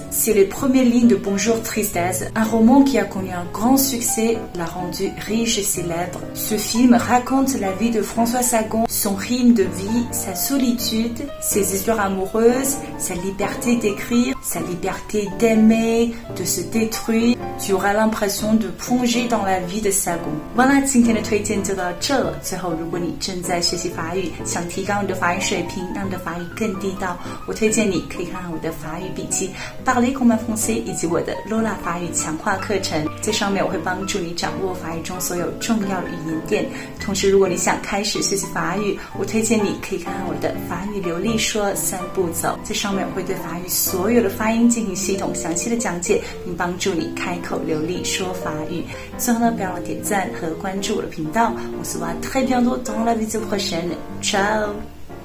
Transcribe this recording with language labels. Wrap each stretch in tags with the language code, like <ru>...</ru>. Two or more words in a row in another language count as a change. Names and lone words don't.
<fr>C'est les premières lignes de Bonjour Tristesse, un roman qui a connu un grand succès, l'a rendu riche et célèbre. Ce film raconte la vie de François Sagan, son rythme de vie, sa solitude, ses histoires amoureuses, sa liberté d'écrire, sa liberté d'aimer, de se détruire. Tu auras l'impression de plonger dans la vie de Sagan。</fr> <zh>完了，今天的推荐就到这。最后，如果你正在学习法语，想提高你的法语水平，让你的法语更地道，我推荐你可以看看我的法语笔记《Parler comme un Français》以及我的 Lola 法语强化课程。在上面我会帮助你掌握法语中所有重要的语言点。同时，如果你想开始学习法语，我推荐你可以看看我的法语流利说3步走。在上面我会对法语所有的发音进行系统详细的讲解，并帮助你开口流利说法语。最后呢，不要忘了点赞和关注我的频道。</zh> <fr>On se voit très bientôt dans la vidéo prochaine. Ciao!</fr>